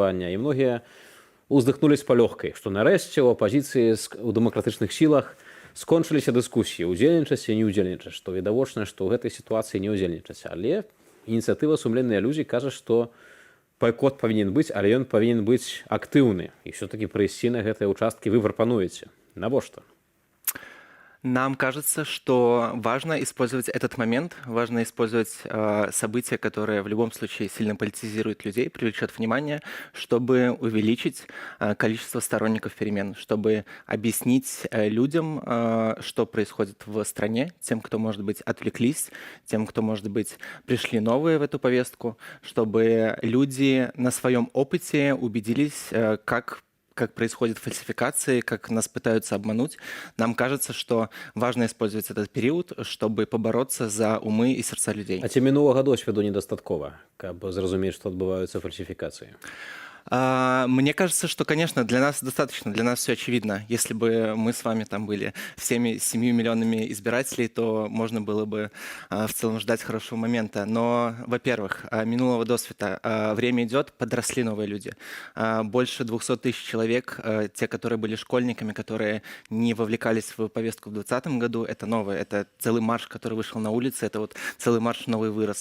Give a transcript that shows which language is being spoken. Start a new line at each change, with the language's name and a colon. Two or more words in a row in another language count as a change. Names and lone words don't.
Belarusian: І многія уздыхнулі з палёгкай, што нарэшце ў апазіцыі ў дэмакратычных сілах скончыліся дыскусіі, удзельнічаць і не ўдзельнічаць, што відавочна, што ў гэтай сітуацыі не ўдзельнічаць. Але ініцыятыва «Сумленныя людзі» кажа, што байкот павінен быць, але ён павінен быць актыўны. І ўсё-такі прыйсці на гэтыя ўчасткі вы прапануеце. Навошта?
Russian: Нам кажется, что важно использовать этот момент, важно использовать события, которые в любом случае сильно политизируют людей, привлечет внимание, чтобы увеличить количество сторонников перемен, чтобы объяснить людям, что происходит в стране, тем, кто, может быть, отвлеклись, тем, кто, может быть, пришли новые в эту повестку, чтобы люди на своем опыте убедились, как происходят фальсификации, как нас пытаются обмануть. Нам кажется, что важно использовать этот период, чтобы побороться за умы и сердца людей.
Belarusian: А ці мінулага досведу недастаткова, каб зразумець, што адбываюцца фальсифікацыі?
Russian: Мне кажется, что, конечно, для нас достаточно, для нас все очевидно. Если бы мы с вами там были всеми 7 миллионами избирателей, то можно было бы в целом ждать хорошего момента. Но, во-первых,
Belarusian: минулого досвіта,
Russian: время идет, подросли новые люди. Больше 200 тысяч человек, те, которые были школьниками, которые не вовлекались в повестку в 2020 году, это новое, это целый марш, который вышел на улицы, это вот целый марш новый вырос.